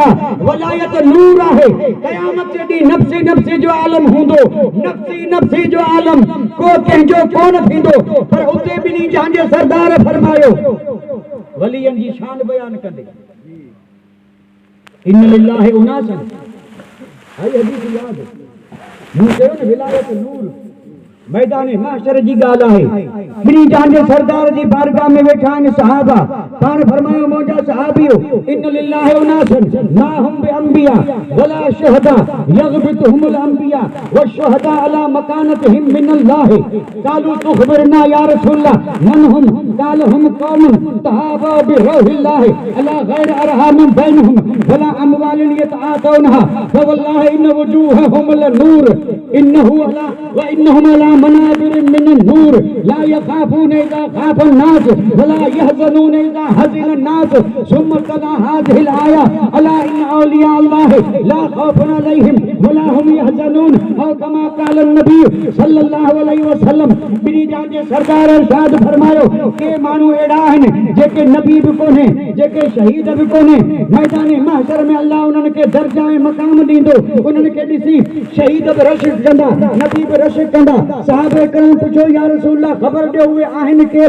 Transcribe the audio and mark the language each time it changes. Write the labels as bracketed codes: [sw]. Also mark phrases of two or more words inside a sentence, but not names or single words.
[sd] वलायत नूर आहे, क़यामत जे ॾींहुं [ar] نفسي نفسي [sd] जो आलम हूंदो, [ar] نفسي نفسي [sd] जो आलम को कंहिंजो कोन थींदो, पर उते ॿिन्ही जहां जे सरदार फरमायो वलियन जी शान बयान कंदे [ar] إن لله أناسا, [sd] हाय हदीस याद मूं चयो न विलायत नूर। मैदान महशर जी ॻाल्हि आहे, ॿिन्ही जहां जे सरदार जी बारगाह में वेठा आहिनि सहाबा। [ar] पाण फरमायो मौजा सहाबियो إن لله أناسا ما هم بأنبياء ولا شهداء يغبطهم الأنبياء والشهداء على مكانتهم من الله. قالوا تخبرنا يا رسول الله من هم? قال هم قوم تحابوا بروح الله على غير أرحام بينهم ولا أموال يتعاطونها فوالله إن وجوههم لنور إنه على وإنهم على منابر من نور لا يخافون إذا خاف الناس ولا يحزنون إذا حزن الناس ثم تلا هذه الآية ألا إن أولياء الله لا خوف عليهم ولا هم يحزنون أو كما قال النبي صلى الله عليه وسلم. [sd] ॿिन्ही जहां जे सरदार इरशाद फरमायो के माण्हू अहिड़ा आहिनि जेके नबी बि कोन्हे, जेके शहीद बि कोन्हे, मैदान महशर में अल्लाह उन्हनि खे दर्जा ऐं मक़ाम ॾींदो। उन्हनि खे ॾिसी शहीद बि रशिक कंदा, नबी बि रशिक कंदा। साहबे करम पुछो [ar] يا رسول الله [sd] ख़बर ॾियो उहे आहिनि केर?